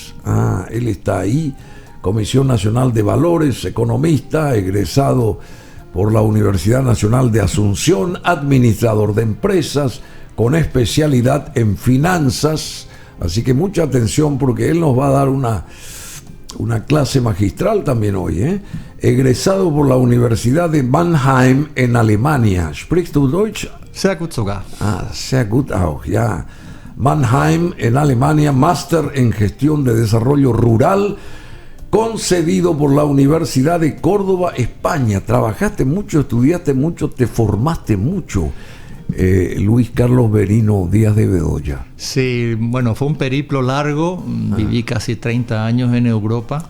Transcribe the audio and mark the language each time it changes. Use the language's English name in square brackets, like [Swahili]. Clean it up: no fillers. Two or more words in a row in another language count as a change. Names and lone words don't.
[Spanish] Él está ahí, Comisión Nacional de Valores, economista, egresado por la Universidad Nacional de Asunción, administrador de empresas, con especialidad en finanzas. Así que mucha atención porque él nos va a dar una clase magistral también hoy. Egresado por la Universidad de Mannheim en Alemania. [German] ¿Sprichst du Deutsch? Sehr gut sogar. Sehr gut auch, ja. [Spanish] Mannheim en Alemania, máster en gestión de desarrollo rural, concedido por la Universidad de Córdoba, España. Trabajaste mucho, estudiaste mucho, te formaste mucho, Luis Carlos Verino Díaz de Bedoya. Sí, bueno, fue un periplo largo. Viví casi 30 años en Europa.